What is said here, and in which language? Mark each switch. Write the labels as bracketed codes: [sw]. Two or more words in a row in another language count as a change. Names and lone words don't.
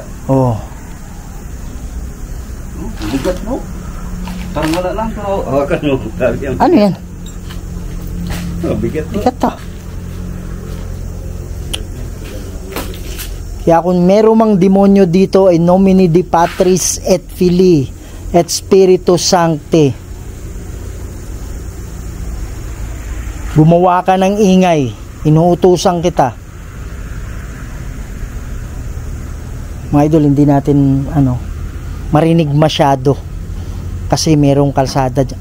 [tl] Oh. Bigat, bro. Parang wala lang, pero hawakan mo. Ano yan? Bigat, bro. Bigat to. Kaya kung meron mang demonyo dito, [la] in nomine di Patris et Filii et Spiritus Sancti, [tl] gumawa ka ng ingay, inuutusan kita. Mga idol, hindi natin marinig masyado kasi merong kalsada dyan.